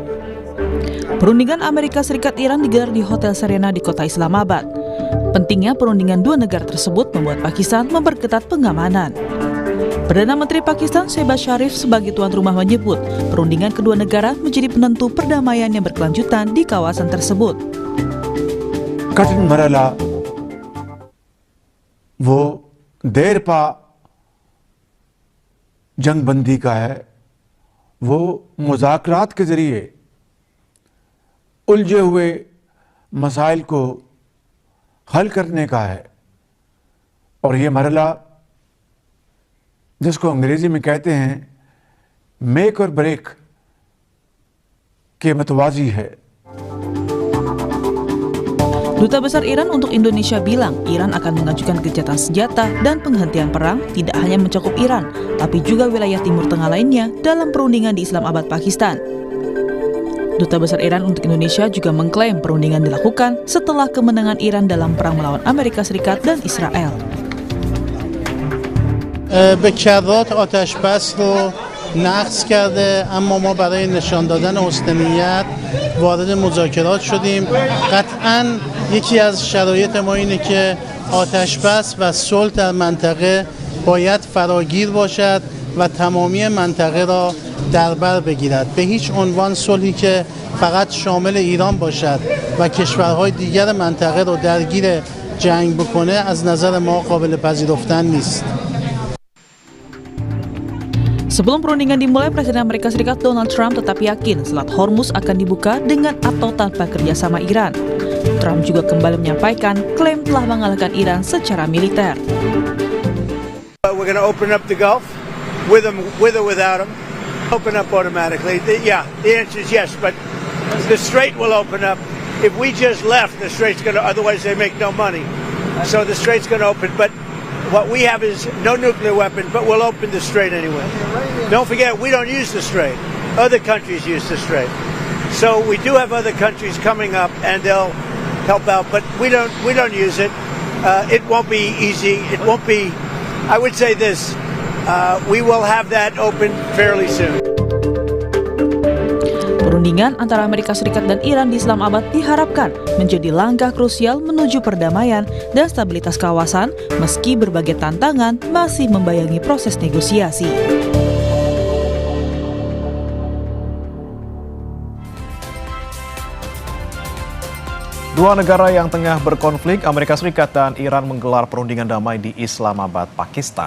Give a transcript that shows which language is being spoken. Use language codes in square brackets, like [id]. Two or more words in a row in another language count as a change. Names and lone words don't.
[id] Perundingan Amerika Serikat Iran digelar di Hotel Serena di kota Islamabad. Pentingnya perundingan dua negara tersebut membuat Pakistan memperketat pengamanan. Perdana Menteri Pakistan Shehbaz Sharif sebagai tuan rumah menyebut perundingan kedua negara menjadi penentu perdamaian yang berkelanjutan di kawasan tersebut. [ur] کٹھن مرحلہ وہ دیر پا جنگ بندی کا ہے، وہ مذاکرات کے ذریعے الجھے ہوئے مسائل کو حل کرنے کا ہے. اور یہ مرحلہ جس کو انگریزی میں کہتے ہیں [en] make or break [ur] کے متوازی ہے. [id] Duta Besar Iran untuk Indonesia bilang Iran akan mengajukan gencatan senjata dan penghentian perang tidak hanya mencakup Iran, tapi juga wilayah Timur Tengah lainnya dalam perundingan di Islamabad, Pakistan. Duta Besar Iran untuk Indonesia juga mengklaim perundingan dilakukan setelah kemenangan Iran dalam perang melawan Amerika Serikat dan Israel. [fa] به کرات آتش بس رو نقض کرده، اما ما برای نشان دادن حسن وارد مذاکرات شدیم. قطعاً یکی از شرایط ما اینه که آتش بس و صلح در منطقه باید فراگیر باشد و تمامی منطقه را در بر بگیرد. به هیچ عنوان صلحی که فقط شامل ایران باشد و کشورهای دیگر منطقه را درگیر جنگ بکنه از نظر ما قابل پذیرفتن نیست. [id] Sebelum perundingan dimulai, Presiden Amerika Serikat Donald Trump tetap yakin Selat Hormuz akan dibuka dengan atau tanpa kerjasama Iran. Trump juga kembali menyampaikan klaim telah mengalahkan Iran secara militer. [en] We're going to open up the Gulf with or without them. Open up automatically. The answer is yes, but the Strait will open up. If we just left, the Strait's going to, otherwise they make no money. So the Strait's going to open, but what we have is no nuclear weapon, but we'll open the Strait anyway. Don't forget, we don't use the Strait. Other countries use the Strait. So we do have other countries coming up, and they'll help out, but we don't use it. It won't be easy. It won't be. I would say this: we will have that open fairly soon. [id] Perundingan antara Amerika Serikat dan Iran di Islamabad diharapkan menjadi langkah krusial menuju perdamaian dan stabilitas kawasan meski berbagai tantangan masih membayangi proses negosiasi. Dua negara yang tengah berkonflik, Amerika Serikat dan Iran menggelar perundingan damai di Islamabad, Pakistan.